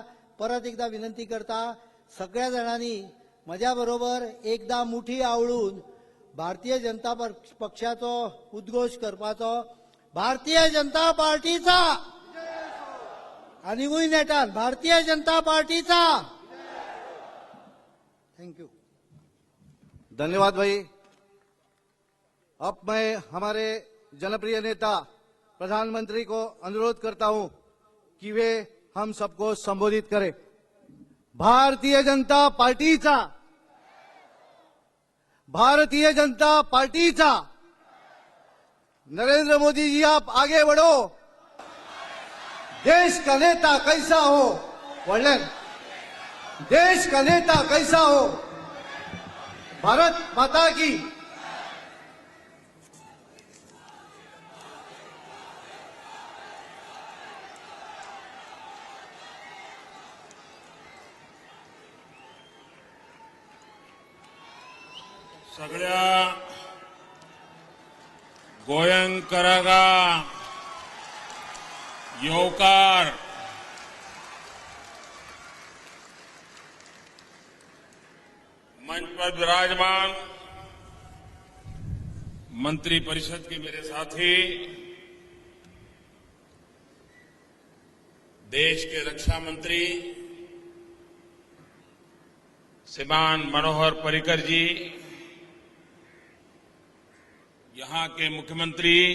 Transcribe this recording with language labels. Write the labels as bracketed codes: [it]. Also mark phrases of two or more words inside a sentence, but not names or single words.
[kok] परत एकदा विनंती करता सगळ्या जाणांनी म्हज्या बरोबर एकदा मुठी आवळून भारतीय जनता पक्षाचो उद्घोष करपाचो. भारतीय जनता पार्टीचा आणि वूय नेटान भारतीय जनता पार्टीचा. [en] Thank you. [hi] धन्यवाद भाई. अब मैं हमारे जनप्रिय नेता प्रधानमंत्री को अनुरोध करता हूं कि वे हम सबको संबोधित करें. [kok] भारतीय जनता पार्टीचा, भारतीय जनता पार्टीचा. [hi] नरेंद्र मोदी जी आप आगे बढ़ो. देश का नेता कैसा हो वर्णन, देश का नेता कैसा हो. भारत माता की. [kok] सगळ्या गोंयकारांका येवकार [hi] मंच पर विराजमान मंत्री परिषद के मेरे साथी, देश के रक्षा मंत्री श्रीमान मनोहर पर्रिकर जी, यहां के मुख्यमंत्री